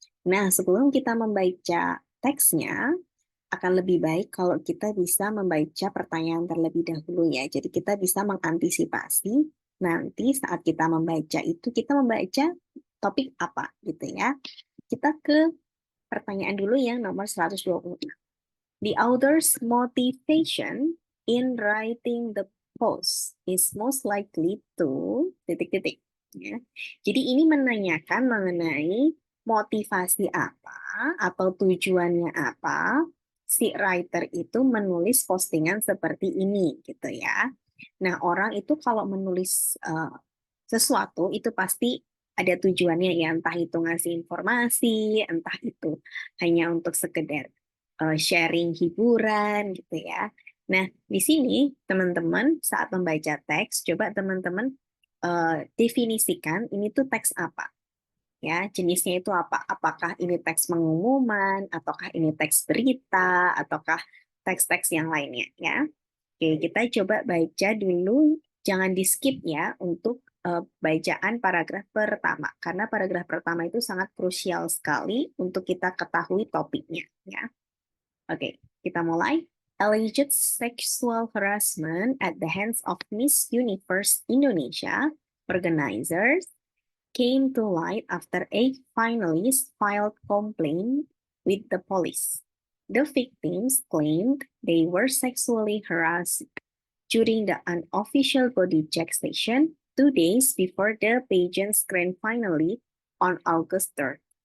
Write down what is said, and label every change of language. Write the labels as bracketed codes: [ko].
[id] Nah, sebelum kita membaca teksnya, akan lebih baik kalau kita bisa membaca pertanyaan terlebih dahulu ya. Jadi kita bisa mengantisipasi nanti saat kita membaca itu, kita membaca topik apa gitu ya. Kita ke pertanyaan dulu yang nomor 126. [en] The author's motivation in writing the post is most likely to [id] titik-titik. Ya. Jadi ini menanyakan mengenai motivasi apa atau tujuannya apa si writer itu menulis postingan seperti ini gitu ya. Nah, orang itu kalau menulis sesuatu itu pasti ada tujuannya ya, entah itu ngasih informasi, entah itu hanya untuk sekedar sharing hiburan gitu ya. Nah, di sini teman-teman saat membaca teks, coba teman-teman definisikan ini tuh teks apa ya, jenisnya itu apa? Apakah ini teks pengumuman, ataukah ini teks berita, ataukah teks-teks yang lainnya ya. Oke, kita coba baca dulu, jangan di-skip ya untuk bacaan paragraf pertama, karena paragraf pertama itu sangat krusial sekali untuk kita ketahui topiknya ya. Oke, kita mulai. [en] Alleged sexual harassment at the hands of Miss Universe Indonesia organizers came to light after a finalist filed complaint with the police. The victims claimed they were sexually harassed during the unofficial body check session 2 days before the pageant's grand finale on August 3rd.